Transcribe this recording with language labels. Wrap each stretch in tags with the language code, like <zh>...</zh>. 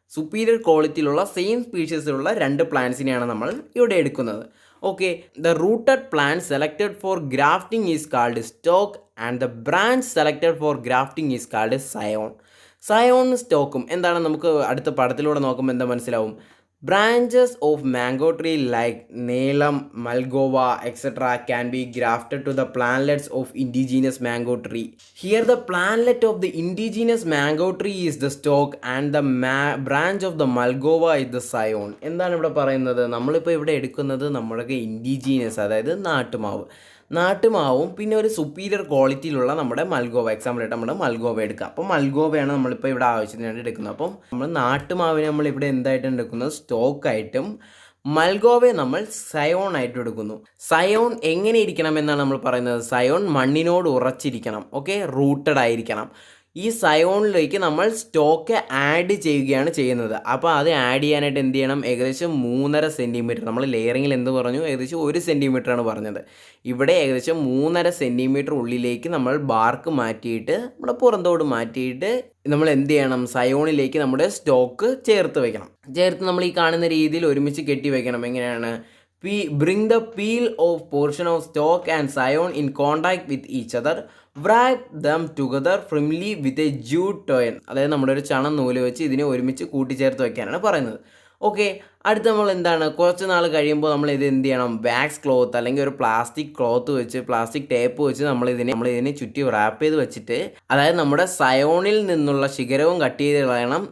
<ml>Superior ക്വാളിറ്റിയിലുള്ള same സ്പീഷീസിലുള്ള 2 പ്ലാന്റ്സിനെയാണ് നമ്മൾ ഇവിടെ എടുക്കുന്നത്.</ml> <en>Okay, the rooted plant selected for grafting is called stock and the branch selected for grafting is called scion.</en> <ml>സയോണും സ്റ്റോക്കും എന്താണ് നമുക്ക് അടുത്ത പടത്തിലൂടെ നോക്കുമ്പോൾ എന്താ മനസ്സിലാവും?</ml> <en>Branches of mango tree like Neelam, Malgova, etc. can be grafted to the plantlets of indigenous mango tree. Here the plantlet of the indigenous mango tree is the stalk and the branch of the Malgova is the scion.</en> <ml>എന്താണ് ഇവിടെ പറയുന്നത്? നമ്മളിപ്പോൾ ഇവിടെ എടുക്കുന്നത് നമ്മുടെ indigenous, അതായത് നാട്ടുമാവും പിന്നെ ഒരു സുപ്പീരിയർ ക്വാളിറ്റിയിലുള്ള നമ്മുടെ മൽഗോവ. എക്സാമ്പിളായിട്ട് നമ്മുടെ മൽഗോവ എടുക്കുക. അപ്പോൾ മൽഗോവയാണ് നമ്മളിപ്പോൾ ഇവിടെ ആവശ്യത്തിനായിട്ട് എടുക്കുന്നത്. അപ്പം നമ്മൾ നാട്ടുമാവിനെ നമ്മൾ ഇവിടെ എന്തായിട്ടും എടുക്കുന്നത്? സ്റ്റോക്കായിട്ടും മൽഗോവയെ നമ്മൾ സയോൺ ആയിട്ട് എടുക്കുന്നു. സയോൺ എങ്ങനെ ഇരിക്കണം എന്നാണ് നമ്മൾ പറയുന്നത്? സയോൺ മണ്ണിനോട് ഉറച്ചിരിക്കണം. ഓക്കെ, റൂട്ടഡ് ആയിരിക്കണം. ഈ സയോണിലേക്ക് നമ്മൾ സ്റ്റോക്ക് ആഡ് ചെയ്യുകയാണ് ചെയ്യുന്നത്. അപ്പോൾ അത് ആഡ് ചെയ്യാനായിട്ട് എന്ത് ചെയ്യണം? ഏകദേശം 3.5 സെൻറ്റിമീറ്റർ. നമ്മൾ ലെയറിങ്ങിൽ എന്ത് പറഞ്ഞു? ഏകദേശം 1 സെൻറ്റിമീറ്ററാണ് പറഞ്ഞത്. ഇവിടെ ഏകദേശം 3.5 സെൻറ്റിമീറ്റർ ഉള്ളിലേക്ക് നമ്മൾ ബാർക്ക് മാറ്റിയിട്ട് നമ്മുടെ പുറന്തോട് മാറ്റിയിട്ട് നമ്മൾ എന്ത് ചെയ്യണം? സയോണിലേക്ക് നമ്മുടെ സ്റ്റോക്ക് ചേർത്ത് നമ്മൾ ഈ കാണുന്ന രീതിയിൽ ഒരുമിച്ച് കെട്ടി വയ്ക്കണം. എങ്ങനെയാണ്?</ml> <en>Bring the peel of portion of stalk and scion in contact with each other. Wrap them together firmly with a jute twine.</en> <ml>അതായത് നമ്മുടെ ഒരു ചണം നൂല് വെച്ച് ഇതിനെ ഒരുമിച്ച് കൂട്ടിച്ചേർത്ത് വയ്ക്കാനാണ് പറയുന്നത്. ഓക്കെ, അടുത്ത് നമ്മൾ എന്താണ്? കുറച്ച് നാൾ കഴിയുമ്പോൾ നമ്മൾ ഇത് എന്ത് ചെയ്യണം? വാക്സ് ക്ലോത്ത് അല്ലെങ്കിൽ ഒരു പ്ലാസ്റ്റിക് ക്ലോത്ത് വെച്ച്, പ്ലാസ്റ്റിക് ടേപ്പ് വെച്ച് നമ്മളിതിനെ ചുറ്റി റാപ്പ് ചെയ്ത് വെച്ചിട്ട്, അതായത് നമ്മുടെ സയോണിൽ നിന്നുള്ള ശിഖരവും കട്ട് ചെയ്ത് കളയണം.</ml>